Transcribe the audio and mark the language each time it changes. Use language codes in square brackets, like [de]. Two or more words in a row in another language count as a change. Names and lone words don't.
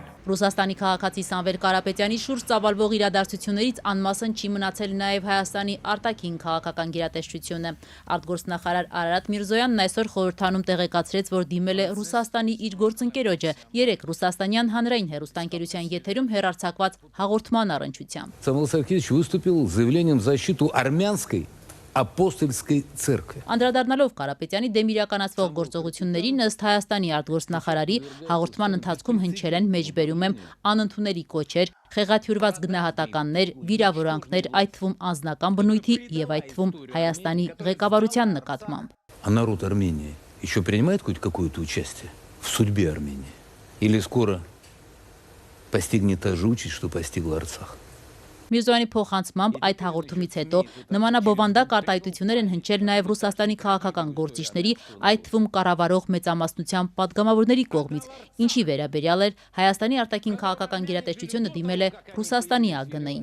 [hy] Ռուսաստանի քաղաքացի Սամվել Կարապետյանի շուրջ ծավալվող իրադարձություններից անմասն չի մնացել նաև Հայաստանի արտաքին քաղաքական գերատեսչությունը։ Արտգործնախարար Արարատ Միրզոյանն այսօր խորհրդանում տեղեկացրեց, որ դիմել է Ռուսաստանի իր գործընկերոջը երեք ռուսաստանյան հանրային հեռուստաընկերության եթերում հեռարձակված հաղորդման առնչությամբ։ [ru] Самвел Саркисович выступил с заявлением в защиту армянской ապոստոլской церкви։ [hy] Անդրադառնալով Կարապետյանի դեմ իրականացվող գործողություններին ըստ Հայաստանի արտգործնախարարի հաղորդման ընթացքում հնչել են մեջբերում եմ անընդունելի կոչեր, խեղաթյուրված գնահատականներ, վիրավորանքներ, այդ թվում անձնական բնույթի եւ այդ թվում Հայաստանի ղեկավարության նկատմամբ։ [ru] А народ Армении еще принимает хоть какое-то участие в судьбе Армении? Или скоро постигнет та же участь, что постигла Арцах? [hy] Միրզոյանի փոխանցմամբ այդ հաղորդումից հետո նմանաբովանդակ արտահայտություններ են հնչել նաև Ռուսաստանի քաղաքական գործիչների, այդ թվում կառավարող մեծամասնության պատգամավորների կողմից, ինչի վերաբերյալ էր Հայաստանի արտաքին քաղաքական գերատեսչությունը դիմել է Ռուսաստանի ԱԳՆ-ին։